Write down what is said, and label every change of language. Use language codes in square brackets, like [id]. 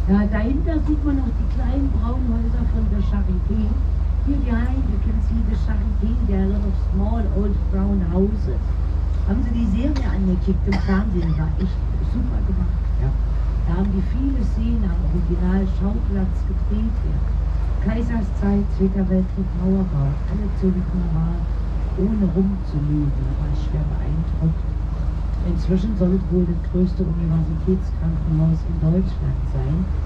[de] dahinter sieht man noch die kleinen braunen Häuser von der Charité. [en] Here behind you can see the Charité, there are a lot of small old brown houses. [de] Haben Sie die Serie angekickt im Fernsehen, war echt super gemacht. Ja. Da haben die viele Szenen am Original-Schauplatz gedreht. Ja. Kaiserszeit, Zweiter Weltkrieg, Mauerbau, alle so wie normal, ohne rumzulügen. Da war ich schwer beeindruckt. Inzwischen soll es wohl das größte Universitätskrankenhaus in Deutschland sein.